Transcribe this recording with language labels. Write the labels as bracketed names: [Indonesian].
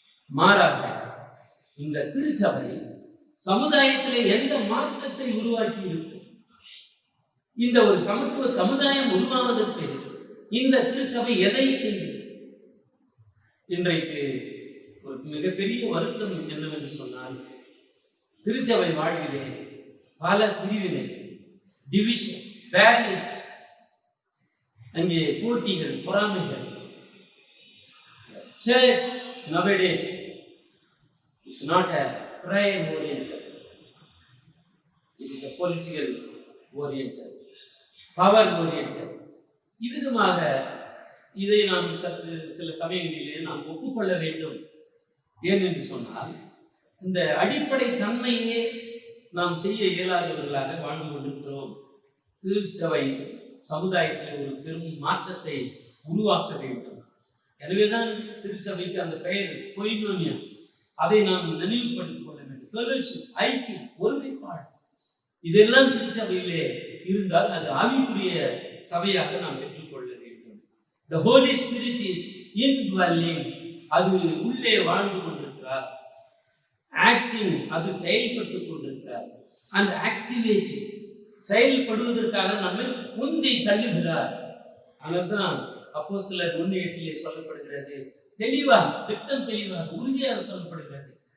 [Tamil] மாறாக இந்த திருச்சபை சமுதாயத்திலே எந்த மாற்றத்தை உருவாக்கி இருக்கும், இந்த ஒரு சமத்துவ சமுதாயம் உருவாவதற்கு இந்த திருச்சபை எதை செய்து, இன்றைக்கு ஒரு மிகப்பெரிய வருத்தம் என்னவென்று சொன்னால், திருச்சபை வாழ்விலே பல பிரிவினை, டிவிஷன்ஸ், பேரியர்ஸ், அங்கே போட்டிகள், பொறாமைகள், [English] Church nowadays is not a prayer oriented. It is a political oriented, power oriented. [Tamil] இவ்விதமாக இதை நாம் சில சமயங்களிலே நாம் ஒப்புக்கொள்ள வேண்டும். ஏன் என்று சொன்னால், இந்த அடிப்படை தன்மையே நாம் செய்ய இயலாதவர்களாக வாழ்ந்து கொண்டிருக்கிறோம். திருச்சபை சமுதாயத்தில் ஒரு பெரும் மாற்றத்தை உருவாக்க வேண்டும். எனவேதான் திருச்சபைக்கு அந்த பெயர் கொய்னோனியா. அதை நாம் நினைவுபடுத்திக் கொள்ள வேண்டும். ஃபெலோஷிப், ஐக்கியம், ஒருமைப்பாடு, இதெல்லாம் திருச்சபையிலே இருந்தால் அது ஆவிக்குரிய சபையாக நாம் பெற்றுக்கொள்ள வேண்டும். [English] The Holy Spirit is indwelling. [Tamil] அது உள்ளே வாழ்ந்து கொண்டிருக்கிறார். ஆக்டிங், அது செயல்பட்டு கொண்டிருக்கிறார். அந்த ஆக்டிவேட்டிங், செயல்படுவதற்காக நம்மை உந்தி தள்ளுகிறார். அதனால்தான் அப்போஸ்தலர் 1:8 சொல்லப்படுகிறது, தெளிவாக, திட்டம் தெளிவாக, உறுதியாக சொல்லப்படுகிறது.